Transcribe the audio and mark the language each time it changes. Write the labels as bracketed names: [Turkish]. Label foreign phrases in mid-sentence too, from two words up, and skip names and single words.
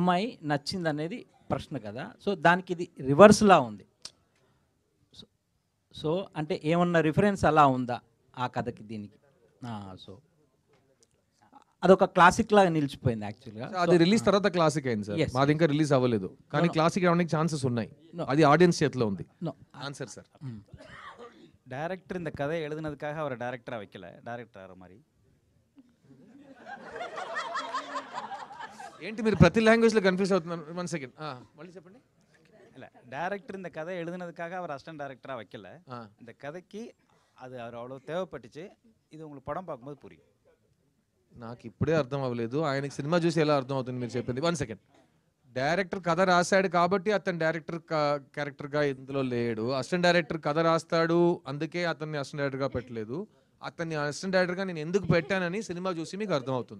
[Telugu] అమ్మాయి నచ్చింది అనేది ప్రశ్న కదా. సో దానికి ఇది రివర్స్లా ఉంది. సో అంటే ఏమన్నా రిఫరెన్స్ అలా ఉందా ఆ కథకి దీనికి? సో అదొక క్లాసిక్ లాగా నిలిచిపోయింది యాక్చువల్గా. అది రిలీజ్ తర్వాత క్లాసిక్ అయింది సార్. Yes. మాది ఇంకా రిలీజ్ అవ్వలేదు, కానీ No. క్లాసిక్ అవడానికి ఛాన్సెస్ ఉన్నాయి. No. అది ఆడియన్స్ చేతిలో ఉంది. No. ఆన్సర్ సార్. [Tamil] டேரக்டர் இந்த கதை எழுதுனதுக்காக அவரை டேரக்டராக வைக்கல, டேரக்டர் மாதிரி. [Telugu] ఏంటి మీరు ప్రతి లాంగ్వేజ్లో కన్ఫ్యూజ్ అవుతున్నారు? 1 సెకండ్ మళ్ళీ చెప్పండి. [Tamil] இல்லை டேரக்டர் இந்த கதை எழுதுனதுக்காக அவர் [English] assistant directorஆக [Tamil] வைக்கல, இந்த கதைக்கு அது அவர் அவ்வளோ தேவைப்பட்டுச்சு. இது உங்களுக்கு படம் பார்க்கும்போது புரியும். [Telugu] నాకు ఇప్పుడే అర్థం అవ్వలేదు, ఆయనకి సినిమా చూసి ఎలా అర్థం అవుతుంది మీరు చెప్పింది. 1 సెకండ్. డైరెక్టర్ కథ రాశాడు కాబట్టి అతను [English] director characterగా [Telugu] ఇందులో లేడు. [English] assistant director [Telugu] కథ రాస్తాడు, అందుకే అతన్ని [English] assistant directorగా [Telugu] పెట్టలేదు. అతన్ని [English] assistant directorగా [Telugu] నేను ఎందుకు పెట్టానని సినిమా చూసి మీకు అర్థం అవుతుంది.